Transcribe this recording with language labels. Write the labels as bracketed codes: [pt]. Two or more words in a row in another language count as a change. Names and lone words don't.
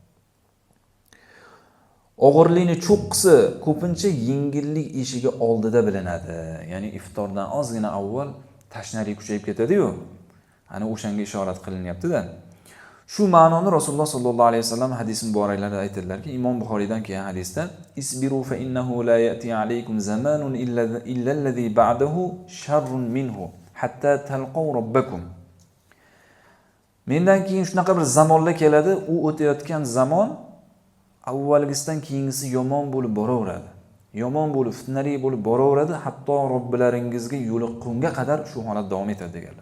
[uz] Og'irlikni cho'qqisi ko'pincha yengillik eshigi oldida bilinadi. Ya'ni iftordan ozgina avval tashnalik kuchayib ketadi-yu. Ana o'shanga ishorat qilinyapti-da. Shu ma'noni Rasululloh sollallohu alayhi vasallam hadis muboraklarida aytadilarki, Imom Buxoriydan kelgan hadisda [ar] اصبروا فإنه لا يأتي عليكم زمان إلا الذي بعده شر منه حتى تلقوا ربكم. [uz] Mendan keyin shunaqa bir zamonlar keladi, u o'tayotgan zamon avvalgisidan keyingisi yomon bo'lib boraveradi. yomon bo'lib, fitnali bo'lib boraveradi, hatto Robbilaringizga yo'liqqunga qadar shu holat davom etadi deganlar.